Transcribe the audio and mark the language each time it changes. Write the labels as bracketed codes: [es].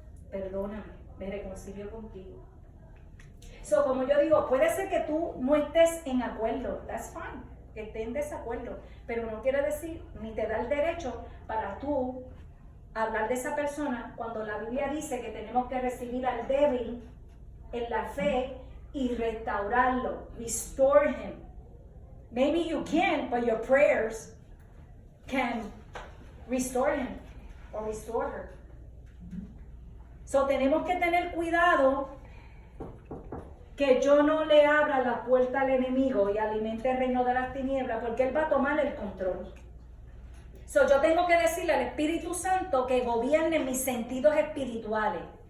[es] Perdóname, me reconcilio contigo. So, como yo digo, puede ser que tú no estés en acuerdo, [en] that's fine, [es] que estés en desacuerdo, pero no quiere decir, ni te da el derecho para tú hablar de esa persona cuando la Biblia dice que tenemos que recibir al débil en la fe y restaurarlo, [en] restore him. Maybe you can, but your prayers can restore him or restore her. [es] So tenemos que tener cuidado que yo no le abra la puerta al enemigo y alimente el reino de las tinieblas, porque él va a tomar el control. So, yo tengo que decirle al Espíritu Santo que gobierne mis sentidos espirituales.